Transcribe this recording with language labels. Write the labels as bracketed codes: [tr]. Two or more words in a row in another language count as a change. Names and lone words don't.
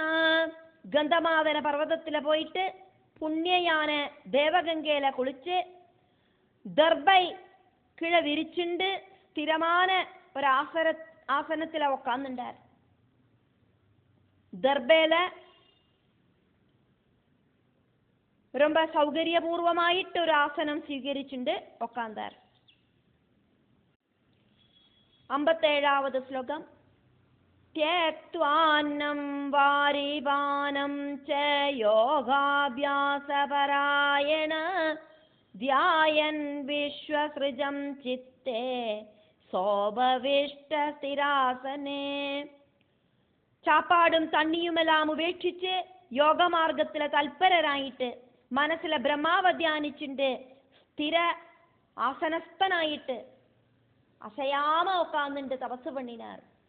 [ta] கந்தமாதன பர்வதத்துல போயிட்டு புண்ணியான தேவகங்கையில குளிச்சு தர்பை கீழே விரிச்சுண்டு ஸ்திரமான ஒரு ஆசனத்துல உட்கார்ந்துட்டார். தர்பையில ரொம்ப சௌகரியபூர்வமாயிட்டு ஒரு ஆசனம் സ്വീകരിച്ചുണ്ട് உட்கார்ந்தார். 57வது ஸ்லோகம். [sa] त्यक्त्वान्नं वारिपानं च योगाभ्यासपरायण ध्यायन् विश्वसृजं चित्ते சோபவிஷ்டஸ்திராசனே. [ta] சாப்பாடும் தண்ணியும் எல்லாம் உபேட்சிச்சு யோக மார்க்கத்துல தல்பரராயிட்டு மனசுல பிரம்மாவை தியானிச்சுண்டு ஸ்திர ஆசனஸ்தனாயிட்டு அசையாம உட்கார்ந்துட்டு தபசு பண்ணினார்.